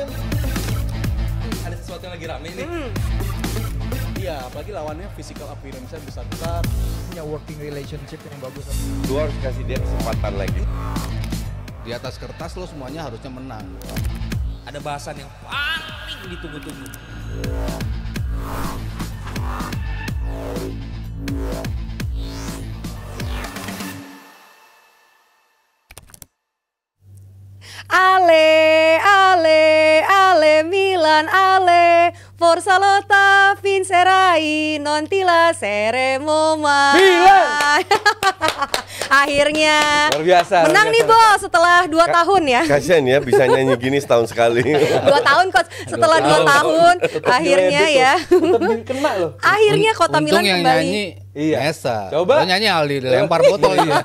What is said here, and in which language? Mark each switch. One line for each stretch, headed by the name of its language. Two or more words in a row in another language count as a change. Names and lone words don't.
Indonesian: Ada sesuatu yang lagi rame nih. Iya, apalagi lawannya
English: physical appearance-
Indonesian: nya besar-besar. Punya
English: working relationship
Indonesian: yang bagus. Lu harus kasih dia kesempatan lagi. Di atas kertas lo semuanya harusnya menang. Ada bahasan yang paling ditunggu-tunggu.
Italian: Ale, ale, ale Milan, ale Forza Lotta vincerai, non ti lasceremo mai.
Indonesian: Milan! Akhirnya Luar biasa. menang nih bos setelah 2 tahun ya. Kasian ya bisa nyanyi gini setahun sekali. 2 tahun coach, setelah 2 tahun akhirnya ya. Tetap kena loh. Akhirnya kota Milan Untung yang kembali. nyanyi Iya. Nesa. Coba. Lo nyanyi Aldi dilempar botol iya.